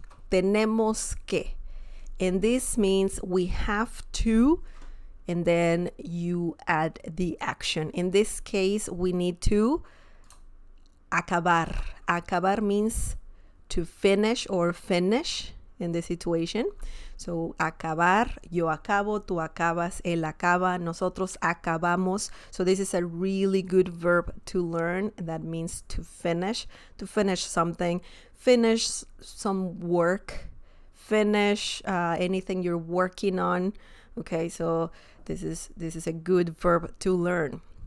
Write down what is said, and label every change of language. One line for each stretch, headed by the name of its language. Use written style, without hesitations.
Spanish: Tenemos que.
English: And this means we have to, and then you add the action. In this case, we need to acabar. Acabar means to finish or finish. in this situation.
Spanish: So acabar, yo acabo, tú acabas, él acaba, nosotros acabamos.
English: So this is a really good verb to learn. That means to finish something, finish some work, finish anything you're working on. Okay, so this is a good verb to learn.